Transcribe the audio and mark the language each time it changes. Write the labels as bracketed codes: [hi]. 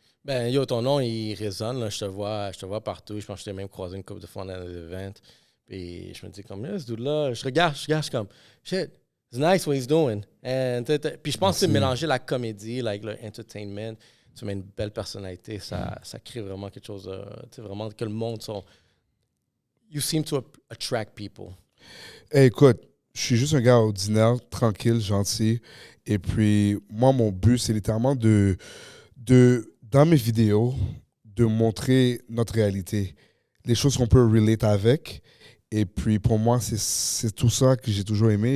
[fr] Ben, yo, ton nom, il résonne. Là. Je te vois partout. Je pense que je t'ai même croisé une couple de fois dans les events. Puis je me dis comme, ce dude-là, je regarde, je suis comme, [en] shit, it's nice what he's doing. [fr] And, puis je pense que c'est mélanger la comédie, like, le entertainment. Tu mets une belle personnalité, ça crée vraiment quelque chose, tu sais, vraiment que le monde sont... [en] You seem to attract people. [fr] Hey, écoute, je suis juste un gars ordinaire, tranquille, gentil. Et puis, moi, mon but, c'est littéralement dans mes vidéos, de montrer notre réalité. Les choses qu'on peut relate avec. Et puis, pour moi, c'est tout ça que j'ai toujours aimé.